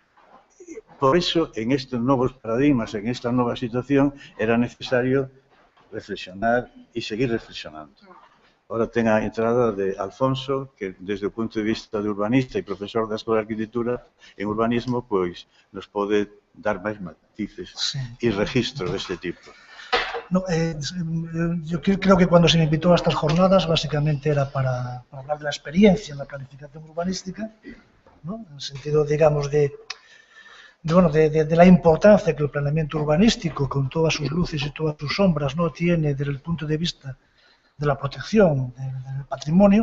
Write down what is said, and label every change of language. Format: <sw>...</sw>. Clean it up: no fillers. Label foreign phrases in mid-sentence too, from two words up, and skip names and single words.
<gl>Por iso, en estes novos paradigmas, en esta nova situación, era necesario reflexionar e seguir reflexionando. Ahora ten a entrada de Alfonso, que desde o punto de vista de urbanista e profesor da Escola de Arquitectura en urbanismo, pois nos pode dar máis matices e registros deste tipo.</gl> <es>No, yo creo que cuando se me invitó a estas jornadas básicamente era para hablar de la experiencia en la planificación urbanística, ¿no? En el sentido, digamos, de la importancia que el planeamiento urbanístico, con todas sus luces y todas sus sombras, ¿no?, tiene desde el punto de vista de la protección del patrimonio.</es>